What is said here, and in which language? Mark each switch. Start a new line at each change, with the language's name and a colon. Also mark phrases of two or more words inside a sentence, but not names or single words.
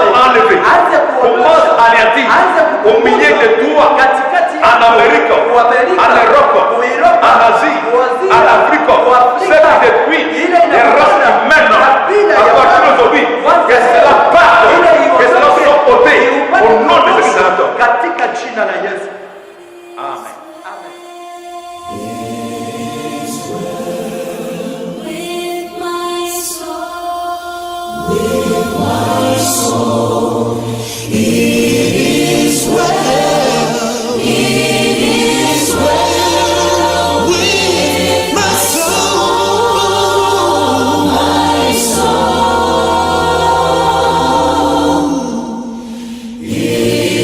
Swahili: yote
French: à enlever,
Swahili: aanze
French: commence
Swahili: kuondosha,
French: à anéantir
Swahili: aanze
French: au milieu de toi,
Swahili: katikati yenu.
French: en Amérique,
Swahili: Uamerika,
French: en Europe,
Swahili: Uiropa,
French: en Asie,
Swahili: Uazia,
French: en Afrique,
Swahili: Uafrika,
French: ce qui détruit
Swahili: ile
French: les races humaines.
Swahili: kabila
French: À
Swahili: ya
French: partir
Swahili: watu.
French: d'aujourd'hui,
Swahili: Kwanza
French: que cela parte,
Swahili: ile
French: que cela
Swahili: iondoke,
French: soit ôté
Swahili: iupate
French: au nom de
Swahili: kuondosha
French: Jésus-Christ.
Swahili: katika jina la Yesu.
French: Amen.
Swahili: Amen.
English: With my soul, with my soul, it is well, it is well with my soul, my soul.